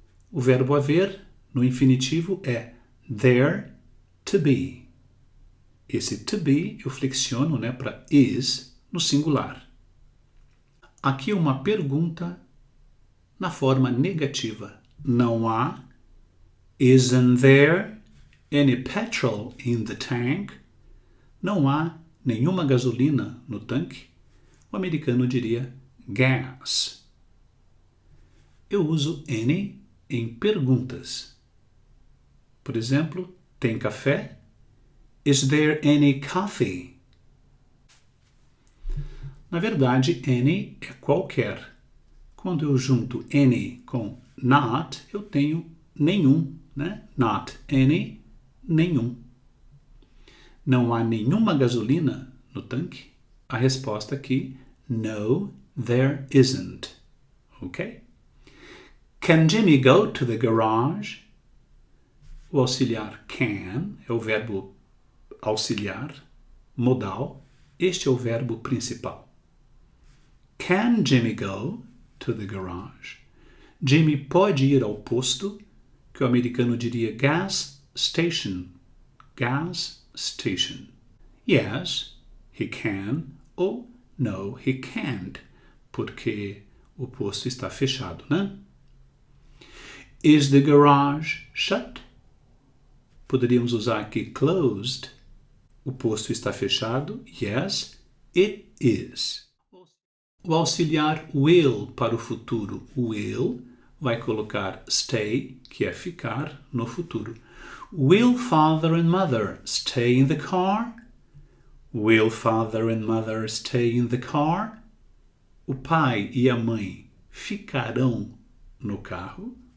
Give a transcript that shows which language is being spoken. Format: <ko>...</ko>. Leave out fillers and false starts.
<pt>O verbo haver no infinitivo é</pt> <en>there to be.</en> <pt>Esse to be eu flexiono, para is no singular. Aqui uma pergunta na forma negativa. Não há.</pt> <en>Isn't there any petrol in the tank?</en> <pt>Não há nenhuma gasolina no tanque? O americano diria gas. Eu uso any em perguntas. Por exemplo, tem café?</pt> <en>Is there any coffee?</en> <pt>Na verdade, any é qualquer. Quando eu junto any com not, eu tenho nenhum,</pt> <en>Not any,</en> <pt>nenhum. Não há nenhuma gasolina no tanque? A resposta aqui,</pt> <en>no, there isn't.</en> <pt>Ok?</pt> <en>Can Jimmy go to the garage?</en> <pt>O auxiliar can é o verbo auxiliar, modal. Este é o verbo principal.</pt> <en>Can Jimmy go to the garage?</en> <pt>Jimmy pode ir ao posto, que o americano diria</pt> <en>gas station. Gas station. Yes, he can, ou no, he can't,</en> <pt>porque o posto está fechado,</pt> <en>Is the garage shut?</en> <pt>Poderíamos usar aqui closed. O posto está fechado.</pt> <en>Yes, it is.</en> <pt>O auxiliar will para o futuro. Will vai colocar stay, que é ficar, no futuro.</pt> <en>Will father and mother stay in the car? Will father and mother stay in the car?</en> <pt>O pai e a mãe ficarão no carro.</pt>